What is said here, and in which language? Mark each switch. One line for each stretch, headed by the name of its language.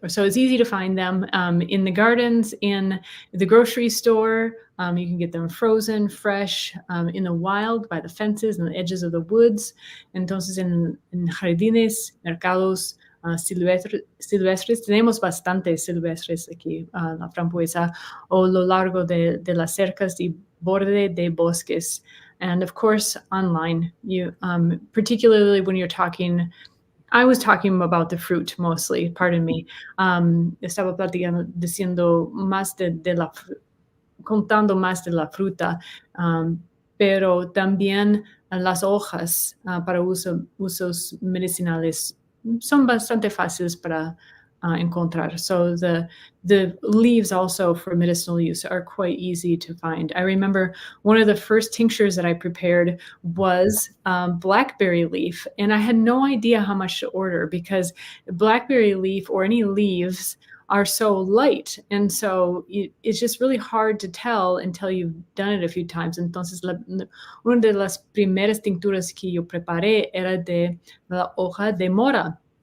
English: So it's easy to find them in the gardens, in the grocery store. You can get them frozen, fresh, in the wild, by the fences and the edges of the woods.
Spanish: Entonces, en jardines, mercados, silvestres, tenemos bastantes silvestres aquí, la frambuesa, o lo largo de las cercas y borde de bosques.
English: And of course, online, you particularly when you're talking, I was talking about the fruit mostly, pardon me.
Spanish: Estaba diciendo más contando más de la fruta, pero también las hojas para usos medicinales son bastante fáciles para encontrar.
English: So the leaves also for medicinal use are quite easy to find. I remember one of the first tinctures that I prepared was blackberry leaf, and I had no idea how much to order because blackberry leaf or any leaves are so light, and so it's just really hard to tell until you've done it a few times.
Spanish: Entonces, una de las primeras tincturas que yo preparé era de la hoja de mora.